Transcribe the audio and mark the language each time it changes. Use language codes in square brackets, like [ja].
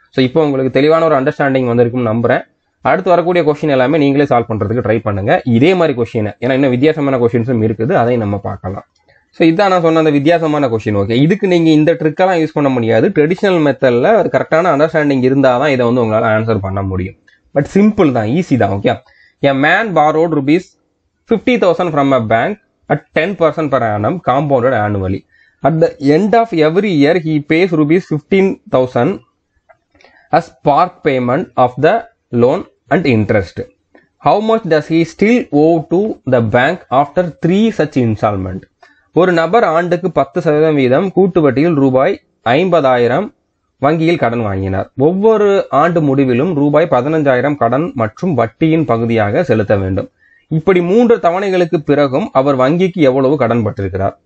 [ta] So இப்போ உங்களுக்கு தெளிவான ஒரு அண்டர்ஸ்டாண்டிங் வந்திருக்கும்னு நம்புறேன். அடுத்து வரக்கூடிய கொஸ்டின் எல்லாமே நீங்களே சால்வ் பண்றதுக்கு ட்ரை பண்ணுங்க, இதே மாதிரி கொஸ்டின். ஏன்னா இன்னும் வித்தியாசமான கொஸ்டின்ஸும் இருக்குது, அதையும் நம்ம பார்க்கலாம். ஸோ இதான் நான் சொன்ன அந்த வித்தியாசமான கொஸ்டின். ஓகே, இதுக்கு நீங்க இந்த ட்ரிக்கெல்லாம் யூஸ் பண்ண முடியாது. ட்ரெடிஷனல் மெத்தட்ல ஒரு கரெக்டான அண்டர்ஸ்டாண்டிங் இருந்தால் தான் இதை வந்து உங்களால் ஆன்சர் பண்ண முடியும். பட் சிம்பிள் தான், ஈஸி தான். [en] Okay, a man borrowed ₹50,000 from a bank at 10% per annum compounded annually. At the end of every year he pays ₹15,000 as part payment of the loan and interest. How much does he still owe to the bank after 3 such installment? [ta] ஒரு நபர் ஆண்டுக்கு 10% கூட்டு வட்டியில் ₹50,000 வங்கியில் கடன் வாங்கினார். ஒவ்வொரு ஆண்டு முடிவிலும் ₹15,000 கடன் மற்றும் வட்டியின் பகுதியாக செலுத்த வேண்டும். இப்படி 3 தவணைகளுக்கு பிறகும் அவர் வங்கிக்கு எவ்வளவு கடன் பட்டிருக்கிறார்?